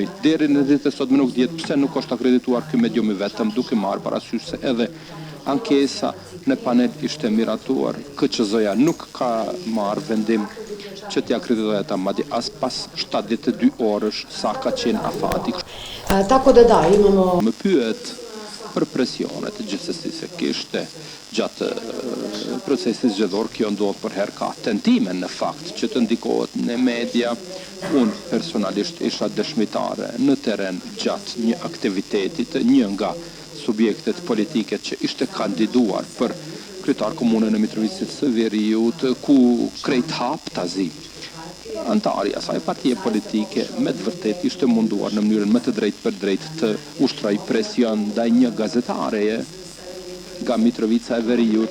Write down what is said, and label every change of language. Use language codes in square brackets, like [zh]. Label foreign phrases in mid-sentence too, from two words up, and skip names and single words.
[sq] Deri në ditën e sotme nuk dihet pse nuk është akredituar ky medium i vetëm, duke marrë parasysh se edhe ankesa në panel ishte miratuar. KQZ-ja nuk ka marrë vendim që t'ja akreditoj ata madje as pas 72 orësh sa ka qenë afati. [sr] Tako da imamo... [sq] Më pyet për presionet gjithsesi se kishte gjatë procesit zgjedhor, kjo ndodh për herë ka tentime në fakt që të ndikohet në media. Unë personalisht isha dëshmitare në terren gjatë një aktivitetit, një nga subjektet politike që ishte kandiduar për kryetar komunën e Mitrovicës së Veriut, ku krejt hap tazi antari asaj partije politike me të vërtet ishte munduar në mënyrën më të drejtë për drejtë të ushtroj presion ndaj një gazetareje nga Mitrovica e Veriut.